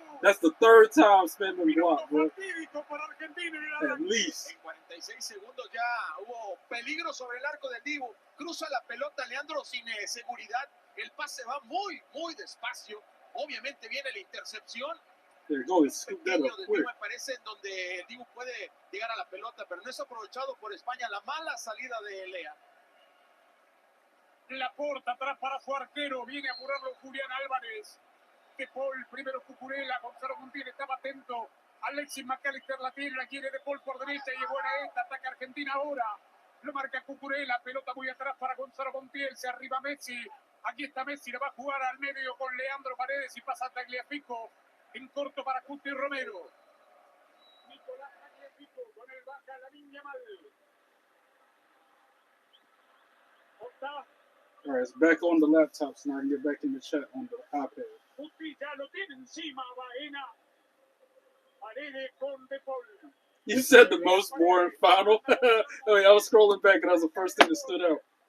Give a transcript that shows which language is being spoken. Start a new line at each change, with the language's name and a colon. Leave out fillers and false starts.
English: That's the third time Spain been blocked, bro. At least.
Spanish: En 46 segundos ya hubo peligro sobre el arco del Dibu. Cruza la pelota Leandro sin seguridad. El pase va muy, muy despacio. Obviamente viene la intercepción.
English: There you go. He scooped that up quick.
Spanish: Me parece en donde el Dibu puede llegar a la pelota, pero no es aprovechado por España. La mala salida de Lea. La porta atrás para su arquero. Viene a apurarlo Julián Álvarez. De Paul, primero Cucurella. Gonzalo Montiel estaba atento. Alexis McAllister la tiene, la quiere De Paul por derecha y es buena esta. Ataca Argentina ahora. Lo marca Cucurella. Pelota muy atrás para Gonzalo Montiel. Se arriba Messi. Aquí está Messi. La va a jugar al medio con Leandro Paredes y pasa a Tagliafico. En corto para Cuti Romero. Nicolás Tagliafico con el baja la línea mal. Octa.
English: All right, it's back on the laptop so now I can get back in the chat on the iPad.
Spanish: Cuti ya lo tiene encima. Baena. Paredes con De Paul.
English: You said the most boring final. Oh, yeah, I was scrolling back and that was the first thing that stood out.